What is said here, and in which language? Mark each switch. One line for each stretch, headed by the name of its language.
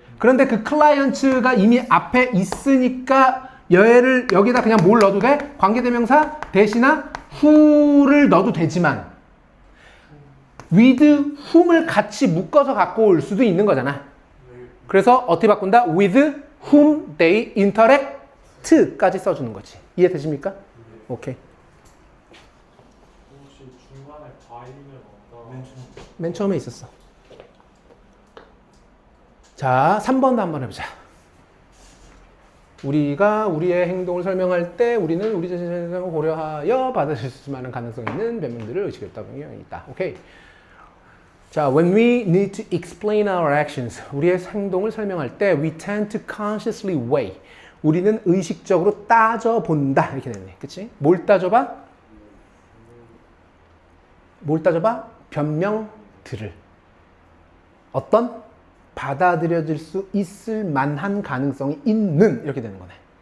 Korean: 그런데 그 클라이언트가 이미 앞에 있으니까 얘를 여기다 그냥 뭘 넣어도 돼? 관계대명사 대신나 who를 넣어도 되지만 with whom을 같이 묶어서 갖고 올 수도 있는 거잖아. 그래서 어떻게 바꾼다?
English: with whom they interact까지
Korean: 써주는 거지. 이해되십니까? 오케이. 혹시 중간에 by는 어떤? 맨 처음에 있었어. 자, 3번도 한번 해보자. 우리가 우리의 행동을 설명할 때 우리는 우리 자신의 행동을 고려하여 받아들일 수 있는 가능성이 있는 변명들을 의식했다는 경향이 있다. 오케이.
English: 자, when we need to explain our actions,
Korean: 우리의 행동을 설명할 때
English: we tend to consciously weigh.
Korean: 우리는 의식적으로 따져본다. 이렇게 됐네. 그치? 뭘 따져봐? 뭘 따져봐? 변명들을. 어떤? 받아들여질 수 있을 만한 가능성이 있는 이렇게 되는 거네.